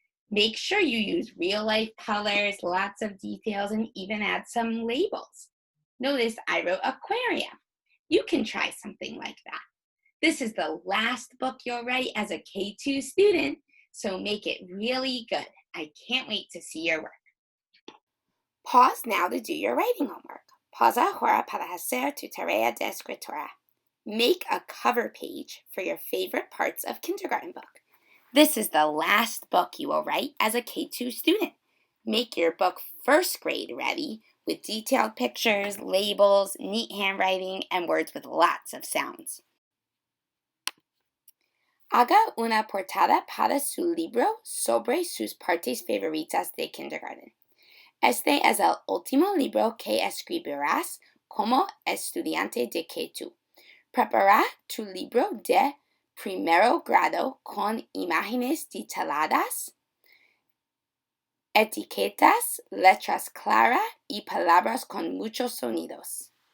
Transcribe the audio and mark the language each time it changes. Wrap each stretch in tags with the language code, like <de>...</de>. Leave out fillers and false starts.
<en>Make sure you use real life colors, lots of details, and even add some labels. Notice I wrote aquarium. You can try something like that. This is the last book you'll write as a K2 student, so make it really good. I can't wait to see your work. Pause now to do your writing homework.</en> <es>Pausa ahora para hacer tu tarea de escritura.</es> <en>Make a cover page for your favorite parts of kindergarten book. This is the last book you will write as a K2 student. Make your book first grade ready with detailed pictures, labels, neat handwriting, and words with lots of sounds.</en> <es>Haga una portada para su libro sobre sus partes favoritas de kindergarten. Este es el último libro que escribirás como estudiante de K2. Prepara tu libro de primero grado con imágenes detalladas, etiquetas, letras claras y palabras con muchos sonidos.</es>